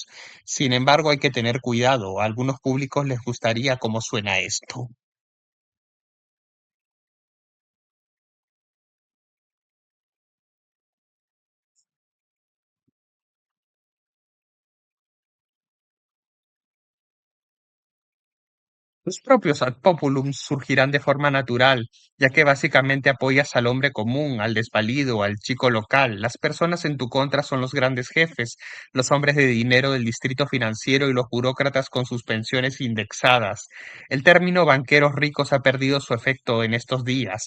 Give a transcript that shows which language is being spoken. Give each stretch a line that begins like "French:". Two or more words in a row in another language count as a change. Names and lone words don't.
Spanish: Sin embargo, hay que tener cuidado. A algunos públicos les gustaría cómo suena esto. Los propios
Latin: ad populum
Spanish: surgirán de forma natural, ya que básicamente apoyas al hombre común, al desvalido, al chico local. Las personas en tu contra son los grandes jefes, los hombres de dinero del distrito financiero y los burócratas con sus pensiones indexadas. El término banqueros ricos ha perdido su efecto en estos días.